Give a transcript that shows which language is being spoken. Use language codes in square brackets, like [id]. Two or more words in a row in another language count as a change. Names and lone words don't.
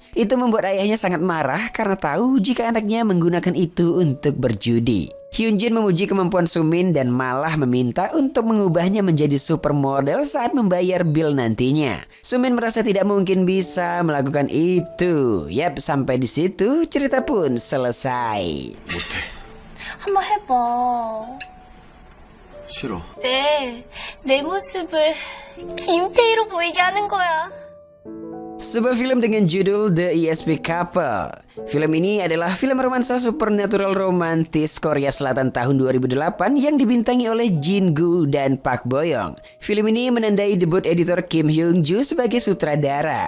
[id] Itu membuat ayahnya sangat marah karena tahu jika anaknya menggunakan itu untuk berjudi. Hyunjin memuji kemampuan Sumin dan malah meminta untuk mengubahnya menjadi supermodel saat membayar bill nantinya. Sumin merasa tidak mungkin bisa melakukan itu. Yap, sampai di situ cerita pun selesai. [ko] 못해. 한번 해봐. 싫어. 내 모습을 김태희로 보이게 하는 거야. [id] Sebuah film dengan judul The ESP Couple. Film ini adalah film romansa supernatural romantis Korea Selatan tahun 2008 yang dibintangi oleh Jin Gu dan Park Bo Young. Film ini menandai debut editor Kim Hyung Joo sebagai sutradara.